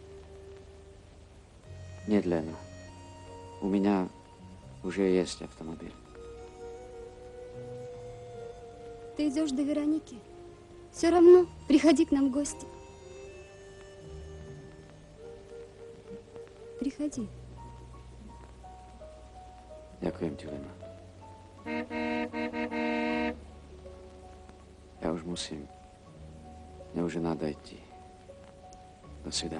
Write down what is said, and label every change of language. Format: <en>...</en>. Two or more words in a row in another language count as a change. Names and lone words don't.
<ru>Нет, Лена. У меня уже есть автомобиль. Ты идешь до Вероники. Все равно приходи к нам в гости. Приходи.</ru> <sk>Ďakujem ti, Lena. Ja už musím. Mne už je</sk> <ru>надо идти. До свидания.</ru>